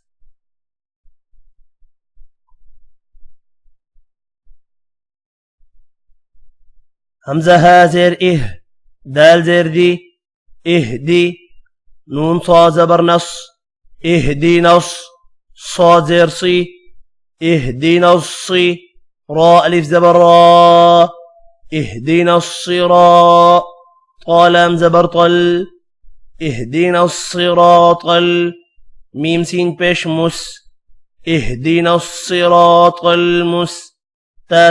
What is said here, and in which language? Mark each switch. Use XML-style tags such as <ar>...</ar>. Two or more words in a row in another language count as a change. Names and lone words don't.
<ur>ہمزہ ہا زیر اِہ، دال زیر دی، اِہ دی، نون سا زبر نس، اِہ دی, नून सा ज़बर नस, इह दी نس، سا زیر سی,</ur> <ar>اهدنا الصي، را ألف زبر را، اهدنا الصراط، طا لام زبر طل، اهدنا الصراط، ميم سين بيش مس، اهدنا الصراط المس، تا</ar>